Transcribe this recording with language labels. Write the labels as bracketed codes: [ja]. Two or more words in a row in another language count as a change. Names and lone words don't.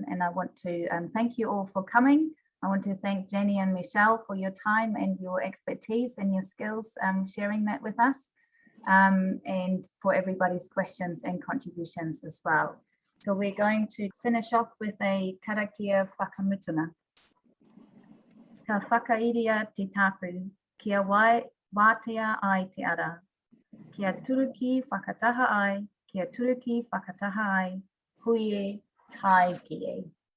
[en] And I want to thank you all for coming. I want to thank Jenni and Michelle for your time and your expertise and your skills, sharing that with us, and for everybody's questions and contributions as well. So we're going to finish off with a [mi] karakia whakamutunga. Ka whakairia te tapu, kia wātea ai te ara. Kia turuki whakataha ai, kia turuki whakataha ai, huie tai kie.